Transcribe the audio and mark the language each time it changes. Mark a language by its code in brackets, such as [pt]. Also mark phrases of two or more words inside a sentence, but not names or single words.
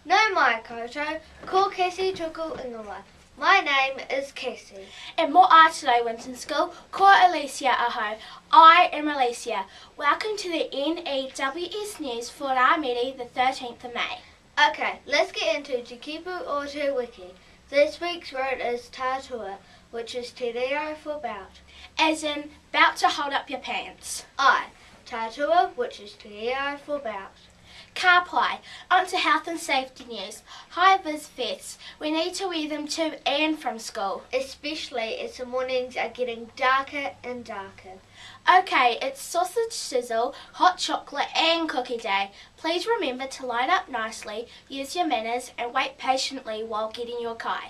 [mi] mai koutou, ko cassie toku ingoa. [en] My name is Cassie. And mo today, WINTON School, [mi] ko Olesia ahau. [en] I am Olesia. Welcome to the N.E.W.S news for our meeting the 13th of May. Okay, let's get into [mi] te kupu [en] or [mi] te wiki. [en] This week's word is tātua, which is [mi] te reo [en] for belt. As in, about to hold up your pants. Tātua, which is [mi] te reo [en] for belt. [mi] Ka pai, [en] onto health and safety news. Hi VIZ VESTS, we need to wear them to and from school. Especially as the mornings are getting darker and darker. Okay, it's sausage sizzle, hot chocolate and cookie day. Please remember to line up nicely, use your manners and wait patiently while getting your kai.